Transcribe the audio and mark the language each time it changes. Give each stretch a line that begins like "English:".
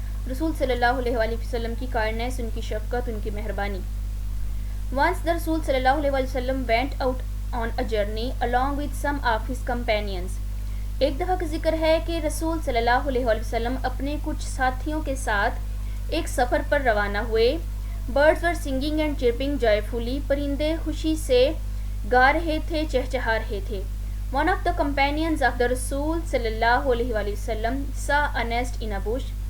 Urdu: رسول صلی اللہ علیہ وآلہ وسلم کی کائنڈنس، ان کی شفقت، ان کی مہربانی.
English: Once the Rasul sallallahu alaihi wasallam went out on a journey along with some of his companions.
Urdu: ایک دفعہ کا ذکر ہے کہ رسول صلی اللہ علیہ وسلم اپنے کچھ ساتھیوں کے ساتھ ایک سفر پر روانہ ہوئے.
English: Birds were singing and chirping joyfully.
Urdu: پرندے خوشی سے گا رہے تھے, چہچہا رہے تھے.
English: One of the companions of the Rasul صلی اللہ علیہ وسلم saw a nest in a bush.